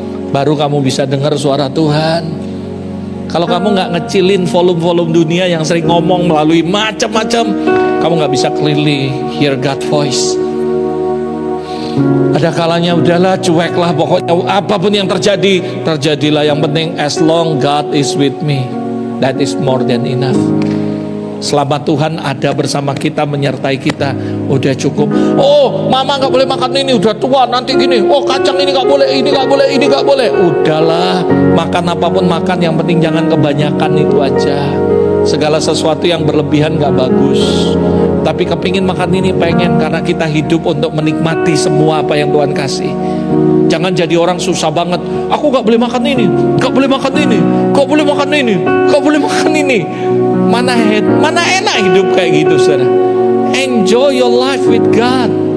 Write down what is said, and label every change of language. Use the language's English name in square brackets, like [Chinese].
[Indonesian] Baru kamu bisa dengar suara Tuhan. Kalau kamu nggak ngecilin volume-volume dunia yang sering ngomong melalui macam-macam, kamu nggak bisa [English] clearly hear God's voice. [Indonesian] Ada kalanya udahlah, cueklah, pokoknya apapun yang terjadi, terjadilah. Yang penting [English] as long God is with me, that is more than enough. [Indonesian] Selama Tuhan ada bersama kita, menyertai kita, udah cukup. Oh, mama nggak boleh makan ini, udah tua nanti gini. Oh, kacang ini nggak boleh, ini nggak boleh, ini nggak boleh. Udahlah, makan apapun makan, yang penting jangan kebanyakan, itu aja. Segala sesuatu yang berlebihan gak bagus. Tapi kepingin makan ini, pengen, karena kita hidup untuk menikmati semua apa yang Tuhan kasih. Jangan jadi orang susah banget. Aku gak boleh makan ini, gak boleh makan ini, gak boleh makan ini, gak boleh makan ini. Mana enak hidup kayak gitu, saudara. [English] Enjoy your life with God.